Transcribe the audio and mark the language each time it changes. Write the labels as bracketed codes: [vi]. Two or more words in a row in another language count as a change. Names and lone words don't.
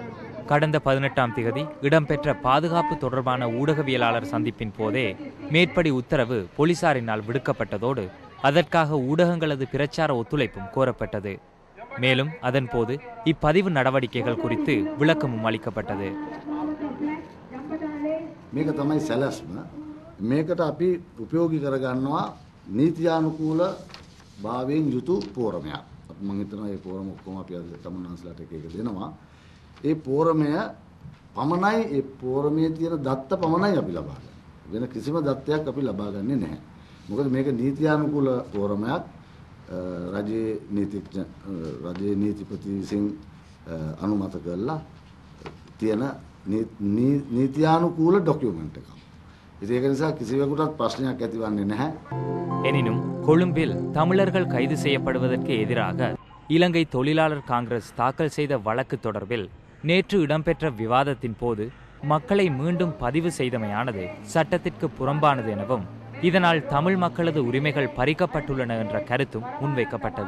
[ta] கடந்த 18ஆம் திகதி இடம்பெற்ற பாதுகாப்பு தொடர்பான ஊடகவியலாளர் சந்திப்பின் போதே மேற்படி உத்தரவு போலீசாரினால் விடுக்கப்பட்டதோடு அதற்காக ஊடகங்களது பிரச்சார ஒத்துழைப்பும் கோரப்பட்டது. மேலும் அதன் போது இப்பதிவு நடவடிக்கைகள் குறித்து விளக்கமும் அளிக்கப்பட்டது. [si] මේක තමයි සැලැස්ම. මේකට අපි උපයෝගී කරගන්නවා නීතියානුකූල භාවයෙන් යුතු පෝරමයක්. මම හිතනවා මේ පෝරම ඔක්කොම අපි අද තමුන්වන්සලාට එක එක දෙනවා. ඒ පෝරමය පමණයි ඒ පෝරමේ තියෙන දත්ත පමණයි අපි ලබා ගන්න. වෙන කිසිම දත්තයක් අපි ලබා ගන්නේ නැහැ. මොකද මේක නීතියානුකූල පෝරමයක්. රජයේ නීතිපති විසින් අනුමත කරලා තියෙන නීතියානුකූල ඩොකියුමන්ට් එකක්. ඒක නිසා කිසිවෙකුටත් ප්‍රශ්නයක් ඇතිවන්නේ නැහැ. [ta] எனினும் கொழும்பில் தமிழர்கள் கைது செய்யப்படுவதற்கு எதிராக இலங்கை தொழிலாளர் காங்கிரஸ் தாக்கல் செய்த வழக்கு தொடர்பில் நேற்று இடம்பெற்ற விவாதத்தின் போது மக்களை மீண்டும் பதிவு செய்தமையானது சட்டத்திற்கு புறம்பானது எனவும் இதனால் தமிழ் மக்களது உரிமைகள் பறிக்கப்பட்டுள்ளன என்ற கருத்தும் முன்வைக்கப்பட்டது.